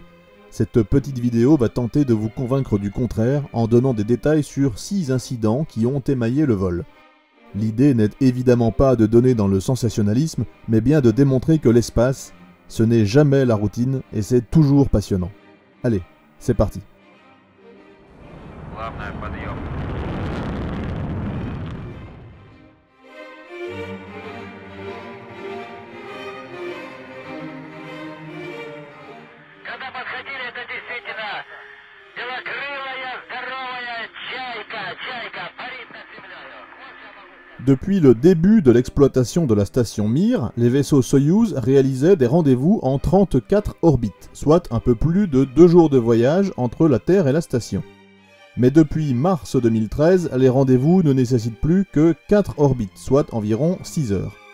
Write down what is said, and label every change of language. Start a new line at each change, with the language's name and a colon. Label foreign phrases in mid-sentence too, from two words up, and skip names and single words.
French: Cette petite vidéo va tenter de vous convaincre du contraire en donnant des détails sur 6 incidents qui ont émaillé le vol. L'idée n'est évidemment pas de donner dans le sensationnalisme, mais bien de démontrer que l'espace, ce n'est jamais la routine et c'est toujours passionnant. Allez, c'est parti.
Russian: Главное, подъем. Когда подходили, это действительно белокрылая, здоровая чайка парит над землей.
French: Depuis le début de l'exploitation de la station Mir, les vaisseaux Soyouz réalisaient des rendez-vous en 34 orbites, soit un peu plus de 2 jours de voyage entre la Terre et la station. Mais depuis mars 2013, les rendez-vous ne nécessitent plus que 4 orbites, soit environ 6 heures.